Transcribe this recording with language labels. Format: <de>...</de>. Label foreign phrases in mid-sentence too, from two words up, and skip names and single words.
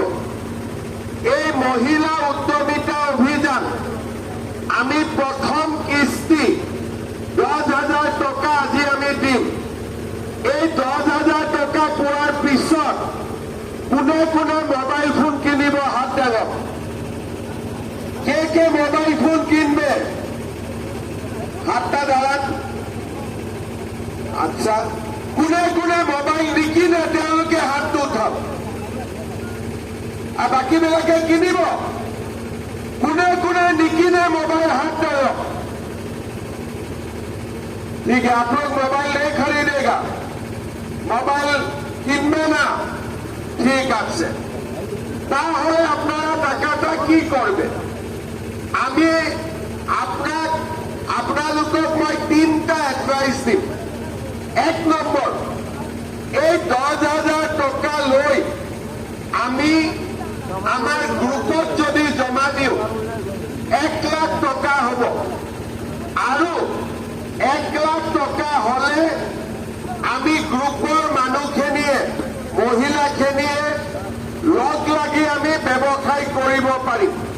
<as>এই মহিলা উদ্যমিতা অভিযান আমি প্ৰথম কিস্তি 10,000 টকা আজি আমি দিম। এই 10,000 টকা পোৱাৰ পিছত কোনে কোনে মোবাইল ফোন কিনিব হাত দাঙক।</as> <bn>কে মোবাইল ফোন কিনবে? হাতটা দাঁড়ান। আচ্ছা,</bn> <as>কোনে কোনে মোবাইল নিকিনে তেওঁলোকে হাতটো উঠাব, আৰু বাকীবিলাকে কিনিব। কোনে কোনে নিকিনে মোবাইল হাত डालो।</as> <hi>ठीक है, आप लोग मोबाइल नहीं खरीदेगा,</hi> <bn>মোবাইল কিনবে না, ঠিক আছে। তাহলে আপনারা টাকাটা কি করবে?</bn> <as>আমি আপোনালোকক মই 3টা এডভাইস দিম। 1 নম্বৰ, এই 10,000 টকা লৈ আমি আমাৰ গ্ৰুপত যদি জমা দিওঁ 1 লাখ টকা হ'ব, আৰু 1 লাখ টকা হলে আমি গ্ৰুপৰ মানুহখিনিয়ে মহিলাখিনিয়ে লগ লাগি আমি ব্যৱসায় কৰিব পাৰিম।</as>